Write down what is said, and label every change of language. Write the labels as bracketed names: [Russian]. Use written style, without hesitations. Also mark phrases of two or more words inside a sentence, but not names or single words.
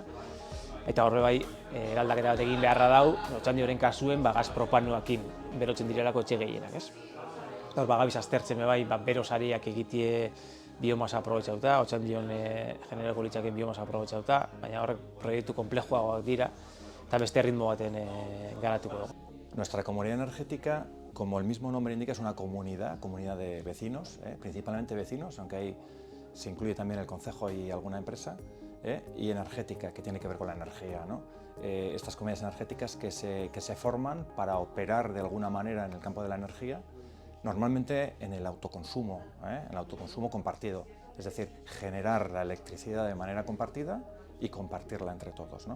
[Basque] Eta horre bai, eraldaketa bat egin beharra dau, Otsandioren kasuen gaz propanoakin berotzen direlako etxe gehienak. Gabiz aztertzen bai, bero sariak egitie biomasa aprobetxauta, Otsandion generoko litzaken biomasa aprobetxauta, baina horrek proiektu komplejoagoak dira eta beste ritmo baten garatuko dugu. [Spanish] Nuestra comunidad energética, como el mismo nombre indica, es una comunidad de vecinos, principalmente vecinos, aunque se incluye también el concejo y alguna empresa, y energética, que tiene que ver con la energía, ¿no? Estas comunidades energéticas que se forman para operar de alguna manera en el campo de la energía, normalmente en el autoconsumo compartido, es decir, generar la electricidad de manera compartida y compartirla entre todos, ¿no?